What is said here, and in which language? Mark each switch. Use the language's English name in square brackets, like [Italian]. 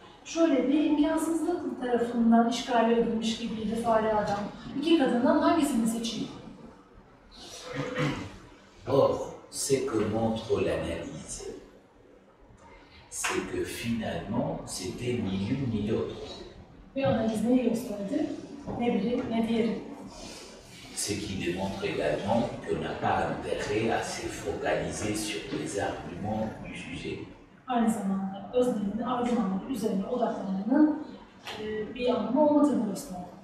[Turkish] Şöyle bir imkansızlık tarafından işgal edilmiş gibiydi fare adam. İki kadından hangisini seçeyim? [French] Or, ce que montre l'analyse, c'est que finalement, c'était ni l'une ni l'autre. [Turkish] Ve analiz neyi gösterdi? Ne biri ne diğeri. [French] Ce qui démontre également qu'on n'a pas intérêt à se focaliser sur les arguments du sujet. [Turkish] Aynı zamanda öznenin argümanları üzerine odaklanmanın bir anlamı olmadığını gösterdi.